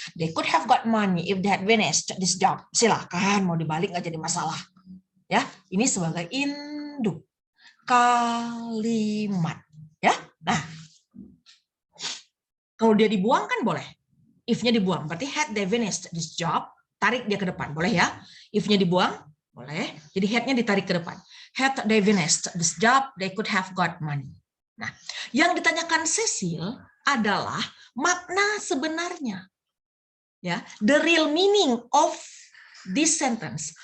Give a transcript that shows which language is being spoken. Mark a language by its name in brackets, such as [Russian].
[English] They could have got money if they had finished this job. [Indonesian] Silakan, mau dibalik nggak jadi masalah. Ya, ini sebagai induk kalimat. Ya, nah, kalau dia dibuang kan boleh. If-nya dibuang, berarti [English] had they finished this job, [Indonesian] tarik dia ke depan, boleh ya? If-nya dibuang, boleh. Jadi had-nya ditarik ke depan. [English] Had they finished this job, they could have got money. [Indonesian] Nah, yang ditanyakan Cecil adalah makna sebenarnya. [English] Ya, the real meaning of this sentence.